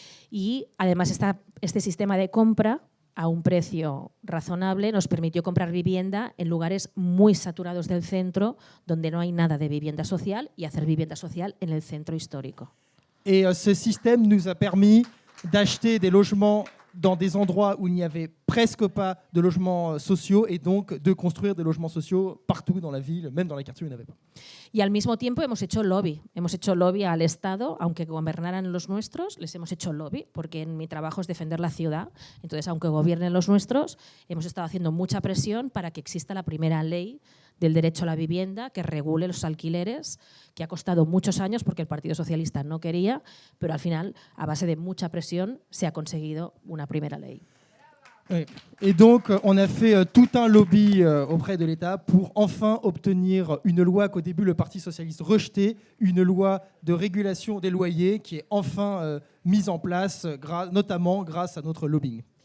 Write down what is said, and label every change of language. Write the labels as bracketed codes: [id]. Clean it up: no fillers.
[es] Y además este sistema de compra a un precio razonable nos permitió comprar vivienda en lugares muy saturados del centro donde no hay nada de vivienda social y hacer vivienda social en el centro histórico. [fr] Et ce système nous a permis d'acheter des logements dans des endroits où il n'y avait presque pas de logements sociaux et donc de construire des logements sociaux partout dans la ville, même dans les quartiers où il n'y en avait pas. [es] Y al mismo tiempo hemos hecho lobby al Estado, aunque gobernaran los nuestros, les hemos hecho lobby, porque en mi trabajo es defender la ciudad. Entonces, aunque gobiernen los nuestros, hemos estado haciendo mucha presión para que exista la primera ley del derecho a la vivienda que regule los alquileres, que ha costado muchos años porque el Partido Socialista no quería, pero al final, a base de mucha presión, se ha conseguido una primera ley. [fr] Et donc, on a fait tout un lobby auprès de l'État pour enfin obtenir une loi qu'au début le Parti socialiste rejetait, une loi de régulation des loyers qui est enfin mise en place, notamment grâce à notre lobbying.